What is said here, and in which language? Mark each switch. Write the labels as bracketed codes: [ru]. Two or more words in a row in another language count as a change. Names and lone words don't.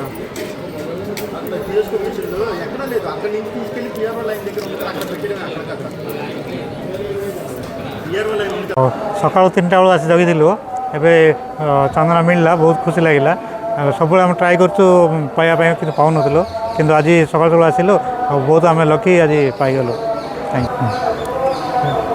[te] అక్కడ జిఎస్టీ మిషన్లు ఎక్కడ లేదు. అక్కడి నుంచి తీసుకెళ్ళి పిఆర్ఓ లైన్ దగ్గర ఉంటుంది, అక్కడ పెట్టడం అక్కడికక్కడ ପିଆର [or] ସକାଳୁ 3ଟା ବେଳୁ ଆସି ଜଗିଥିଲୁ। ଏବେ ଚନ୍ଦନ ମିଳିଲା, ବହୁତ ଖୁସି ଲାଗିଲା। ସବୁବେଳେ ଆମେ ଟ୍ରାଏ କରୁଛୁ ପାଇବା ପାଇଁ, କିନ୍ତୁ ପାଉନଥିଲୁ, କିନ୍ତୁ ଆଜି ସକାଳୁ ସକାଳୁ ଆସିଲୁ ଆଉ ବହୁତ ଆମେ ଲକି ଆଜି ପାଇଗଲୁ।